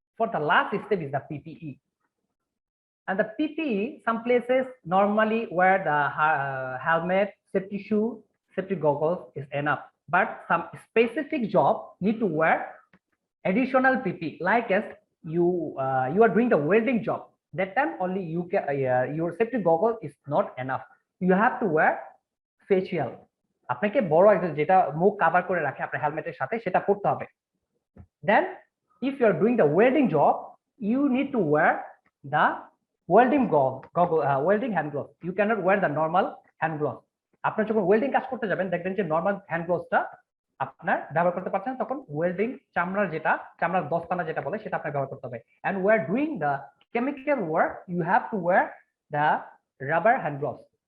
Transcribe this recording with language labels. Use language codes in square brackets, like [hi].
[en] For the last step is the PPE. And the PPE, some places normally wear the helmet, safety shoe, safety goggles is enough. But some specific job need to wear additional PPE, like as you are doing the welding job. That time only you can your safety goggle is not enough. You have to wear facial. [bn] আপনাকে বড় একটা যেটা মুখ cover করে রাখে আপনার হেলমেটের সাথে সেটা পরতে হবে। [en] Then if you are doing the welding job, you need to wear the welding welding hand gloves. You cannot wear the normal hand gloves. [bn] আপনার যখন ওয়েল্ডিং কাজ করতে যাবেন দেখবেন যে নরমাল হ্যান্ড গ্লোভসটা আপনার ব্যবহার করতে পারছেন, তখন ওয়েল্ডিং চামড়ার দস্তানা যেটা বলে সেটা আপনার ব্যবহার করতে হবে। [en] And we are doing the chemical work, you have to wear the rubber hand gloves.